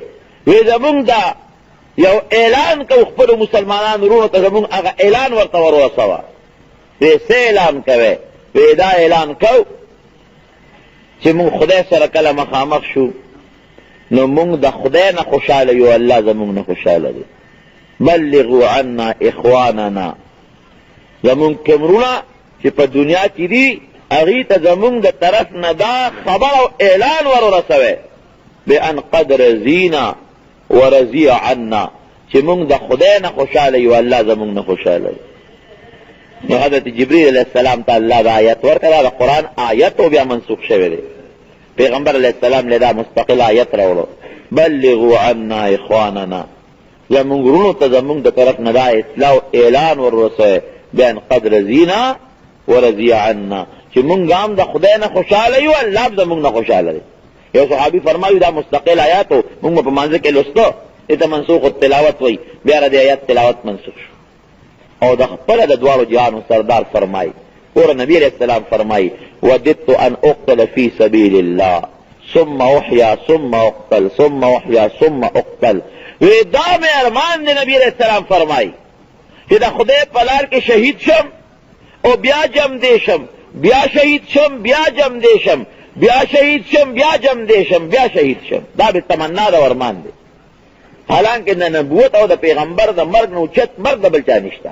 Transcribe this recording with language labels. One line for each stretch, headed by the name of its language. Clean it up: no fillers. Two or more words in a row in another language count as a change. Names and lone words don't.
Pashto: وی زمونږ دا یو اعلان کوو خپلو مسلمانانو وروڼو ته، زمونږ هغه اعلان ورته ور ورسوه. وی څه اعلان کوئ؟ وی دا اعلان کو چې مونږ خدای سره کله مخامخ شو نو مونږ د خدای نه خوشحاله یو، الله زمونږ نه خوشحاله دی.
Arabic: بلغوا عنا اخواننا،
Pashto: زمونږ کمرونه چې په دنیا کې دي هغې ته زمونږ د طرف نه دا خبر او اعلان ورسوئ بان
Arabic: قد رضینا ورضی عنا،
Pashto: چې مونږ د خدای نه خوشحاله یو، الله زمونږ نه خوشحاله دی. نو حضرت جبریل علیہ السلام ته الله دا آیت ورکړه، د قرآن آیت او بیا منسوخ شوی دی. پیغمبر علیہ السلام له دا مستقل آیت راوړو،
Arabic: بلغوا عنا اخواننا،
Pashto: زمونږ ورونو ته زمونږ د طرف نه دا اطلاع او اعلان ورسوئ بان
Arabic: قد رضینا ورضی عنا،
Pashto: چې مونږ هم د خدای نه خوشحاله یو، الله زمونږ نه خوشحاله دی. یو صحابي فرمایي دا مستقل آیات و مونږ په مانځه کې لوسته، دې ته منسوخ التلاوت وایي، بیا د آیات تلاوت منسوخ شو. او د خپله د دواړو جهانو سردار فرمایي، اور نبی علیہ السلام فرمایي
Arabic: وددت ان اقتل فی سبیل الله ثم احیا ثم اقتل ثم احیا ثم اقتل.
Pashto: وی دا مې ارمان دی، نبی علیہ السلام فرمایي چې د خدای په لار کې شهید شم او بیا جم دی شم، بیا شهید شم بیا جم دی شم، بیا شهید شم بیا جم دی شم، بیا شهید شم. دا به تمنا د ارمان دی. حالانکه د نبوت او د پیغمبر د مرګ نه اوچت مرګ د بل چا نشته.